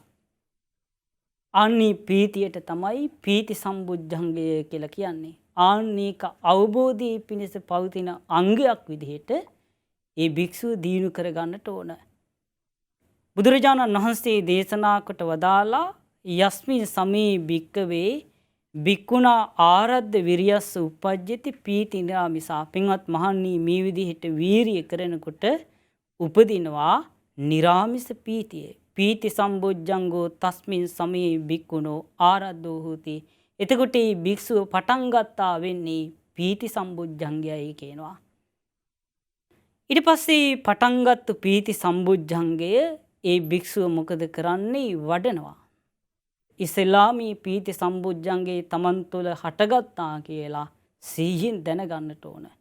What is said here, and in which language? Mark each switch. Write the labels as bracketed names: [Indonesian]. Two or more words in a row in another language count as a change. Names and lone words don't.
[Sinhala] අන්නේ ප්‍රීතියට තමයි පීති සම්බුද්ධංගය කියලා කියන්නේ. ආන්නේක අවබෝධයේ පිණිස පවතින අංගයක් විදිහට ඒ භික්ෂුව දියුණු කරගන්නට ඕන. බුදුරජාණන් වහන්සේ දේශනා කොට වදාලා [Pali] යස්මින් සමේ භික්කවේ භික්ඛුනා ආරද්ධ විරියස්ස උපජ්ජති පීති නිරාමිසා. [Sinhala] පින්වත් මහණනි, මේ විදිහට වීරිය කරනකොට උපදිනවා නිරාමිස පීතිය. [Pali] පීති සම්බොජ්ජංගෝ තස්මින් සමේ භික්ඛුනෝ ආරද්ධෝ හෝති. [Sinhala] එතකොට මේ භික්ෂුව පටන් ගත්තා වෙන්නේ පීති සම්බොජ්ජංගයයි කියනවා. ඊට පස්සේ පටන්ගත්තු පීති සම්බොජ්ජංගය ඒ භික්ෂුව මොකද කරන්නේ? වඩනවා. ඉස්ලාමී පීති සම්බොජ්ජංගේ තමන් තුළ හටගත්තා කියලා සිහියෙන් දැනගන්නට ඕන.